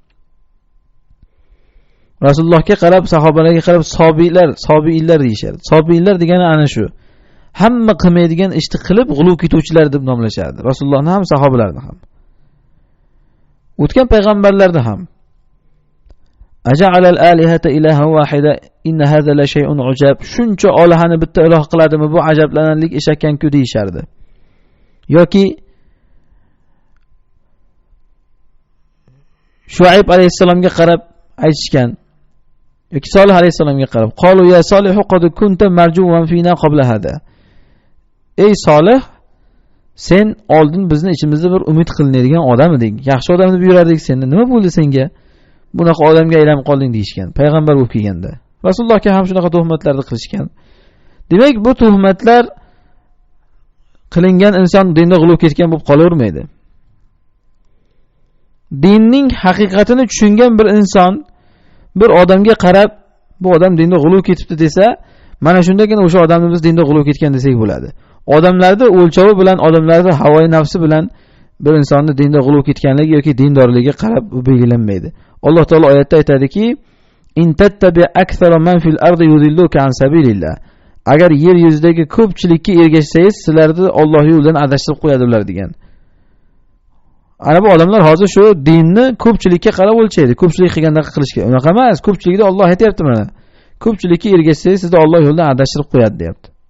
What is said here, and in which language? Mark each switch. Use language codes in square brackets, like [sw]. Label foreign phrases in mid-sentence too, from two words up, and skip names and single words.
[uz] Rasulullohga qarab, sahobalarga qarab sobiylar deyishardi. Sobiylar degani ana shu. Hamma qilmaydigan ishni qilib g'uluv ketuvchilar deb nomlashardi. Rasulullohni ham, sahobalarni ham. O'tgan payg'ambarlarni ham. [ar] أجعل الآلهة إلها واحدا إن هذا لشيء عجاب. [uz] Shuncha olihani bitta iloh qiladimi, bu ajablanarli ish ekan-ku deyishardi. Yoki Shuayb alayhisalomga qarab aytishgan. Yoki Solih alayhisalomga qarab, [ar] قالوا يا صالح قد كنت مرجوا فينا قبل هذا. [uz] Ey Solih, sen oldin bizni ichimizda bir umid qilinadigan odam eding. Yaxshi odam deb yurardik seni. Nima bo'ldi senga? Bunaqa odamga aylanib qolding deyishgan. Payg'ambar bo'lib kelganda. Rasulullohga ham shunaqa tuhmatlarni qilishgan. Demak, bu tuhmatlar qilingan inson dinda g'uluv ketgan bo'lib qolavermaydi. Dinning haqiqatini tushungan bir inson bir odamga qarab, bu odam dinda g'uluv ketibdi desa, mana shundagina o'sha odamni biz dinda g'uluv ketgan desak bo'ladi. Odamlarning o'lchovi bilan, odamlarning havoyi nafsi bilan bir insonni dinda g'uluv ketganligi yoki dindorligiga qarab belgilanmaydi. Alloh taolo oyatda aytadiki: [ar] "إن تتبع أكثر من في الأرض يضلك عن سبيل الله." [uz] Agar yer yuzidagi ko'pchilikka ergashsangiz, sizlarni Alloh yo'lidan adashtirib qo'yadi ular degan. Ana bu odamlar hozir shu dinni ko'pchilikka qarab o'lchaydi. Ko'pchilik qilgandaqa qilishga. Unaqa emas. Ko'pchilikda Alloh aytayapti mana. Ko'pchilikka ergashsangiz, sizni Alloh yo'lidan adashtirib qo'yadi, deyapti.